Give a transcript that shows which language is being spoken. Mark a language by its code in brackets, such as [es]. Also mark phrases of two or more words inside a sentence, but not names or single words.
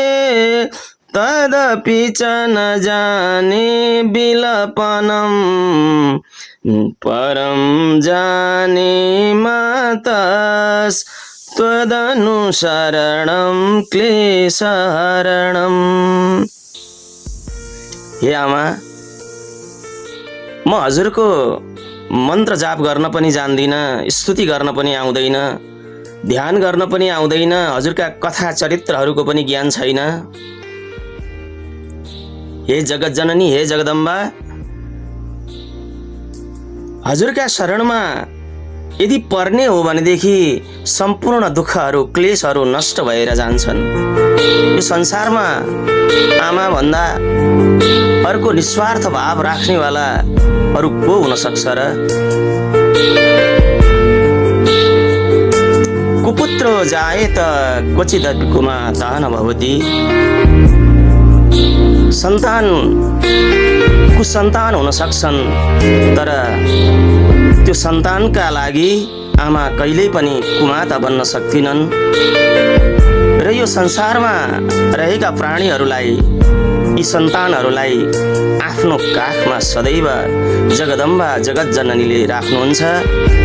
[sa] तदपि च न जाने बिलपनं परं जाने मातस् त्वदनुसरणं क्लेशहरणम्। [ne] हे आमा, म हजुरको मन्त्र जाप गर्न पनि जान्दिनँ, स्तुति गर्न पनि आउँदैन, ध्यान गर्न पनि आउँदैन, हजुरका कथा चरित्रहरूको पनि ज्ञान छैन। हे जगत जननी, हे जगदम्बा, हजुरका शरणमा यदि पर्ने हो भनेदेखि सम्पूर्ण दुःखहरू क्लेशहरू नष्ट भएर जान्छन्। यो संसारमा आमा भन्दा अर्को निस्वार्थ भाव राख्नेवाला अरू को हुन सक्छ र? [sa] कुपुत्रो जायेत क्वचिदपि कुमाता न भवति। [ne] सन्तान कुसन्तान हुन सक्छन्, तर त्यो सन्तानका लागि आमा कहिल्यै पनि कुमाता बन्न सक्दिनन्। र यो संसारमा रहेका प्राणीहरूलाई, यी सन्तानहरूलाई आफ्नो काखमा सदैव जगदम्बा जगत जननीले राख्नुहुन्छ।